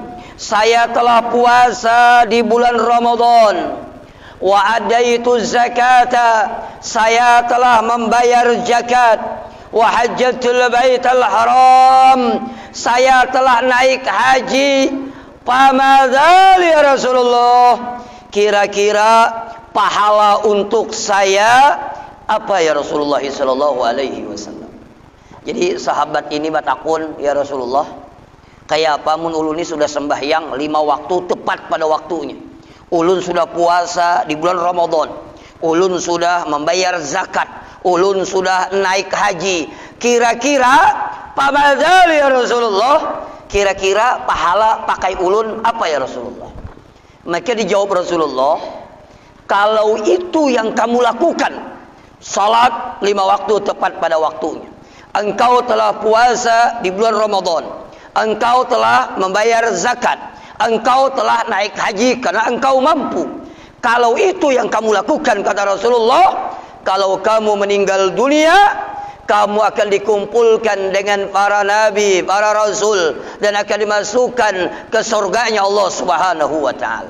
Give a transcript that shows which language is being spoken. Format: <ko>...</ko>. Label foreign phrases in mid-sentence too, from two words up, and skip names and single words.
<id>saya telah puasa di bulan Ramadan,</id> <ar>وأديت الزكاة,</ar> <id>saya telah membayar zakat,</id> <ar>وحججت البيت الحرام,</ar> <id>saya telah naik haji,</id> <ar>فماذا لي يا رسول الله,</ar> <id>kira-kira pahala untuk saya apa</id> <ar>يا رسول الله صلى الله عليه وسلم.</ar> <bjn>Jadi sahabat ini batakun,</bjn> <ar>يا رسول الله,</ar> <bjn>kayak apa mun ulun ini sudah sembahyang 5 waktu tepat pada waktunya, ulun sudah puasa di bulan Ramadan, ulun sudah membayar zakat, ulun sudah naik haji, kira-kira</bjn> <ar>فماذا لي يا رسول الله,</ar> <bjn>kira-kira pahala pakai ulun apa</bjn> <ar>يا رسول الله?</ar> <id>Maka dijawab Rasulullah, kalau itu yang kamu lakukan, salat 5 waktu tepat pada waktunya, engkau telah puasa di bulan Ramadan, engkau telah membayar zakat, engkau telah naik haji karena engkau mampu, kalau itu yang kamu lakukan, kata Rasulullah, kalau kamu meninggal dunia, kamu akan dikumpulkan dengan para nabi, para rasul, dan akan dimasukkan ke surganya Allah</id> <ar>سبحانه وتعالى.</ar>